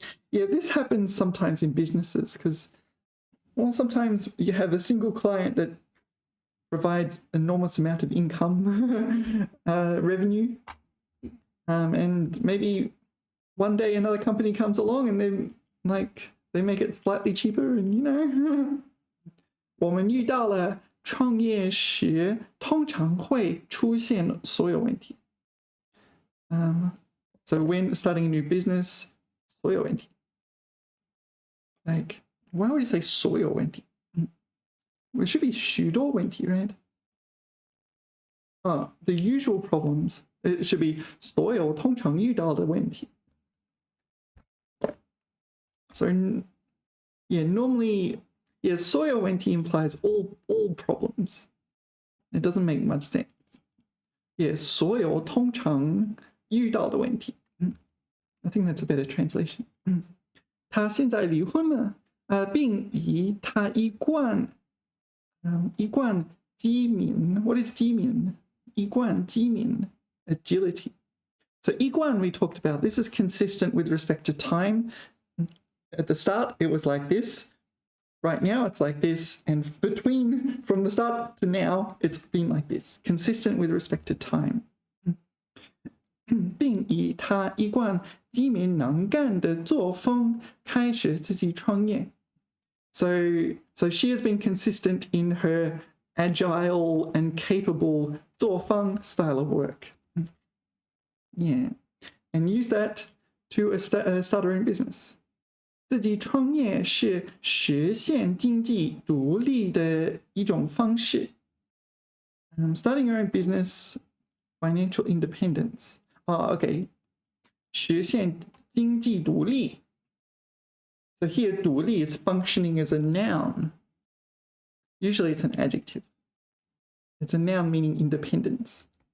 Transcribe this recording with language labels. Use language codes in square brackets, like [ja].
[en] Yeah, this happens sometimes in businesses because, well, sometimes you have a single client that provides enormous amount of income, revenue, and maybe one day another company comes along and they make it slightly cheaper, and [zh] 我们遇到了创业时通常会出现所有问题. [en] So when starting a new business, 所有问题. Like, why would you say 所有问题? It should be 许多问题, right? The usual problems. It should be [zh] 所有通常遇到的问题. [en] So, yeah, normally, yeah, 所有问题 implies all problems. It doesn't make much sense. Yeah, [zh] 所有通常遇到的问题. [en] I think that's a better translation. [zh] 他现在离婚了, 并以他一贯机敏. [en] What is [zh] 机敏? [en] 一贯机敏 agility. So 一贯 we talked about. This is consistent with respect to time. At the start, it was like this. Right now, it's like this. And from the start to now, it's been like this. Consistent with respect to time. [zh] 并以他一贯机敏能干的作风开始自己创业. [en] So she has been consistent in her agile and capable 作风 style of work. Yeah. And use that to start her own business. [zh] 自己创业是实现经济独立的一种方式. [en] Starting your own business, financial independence. [zh] Okay. 实现经济独立. [en] So here, 独立 is functioning as a noun. Usually it's an adjective. It's a noun meaning independence.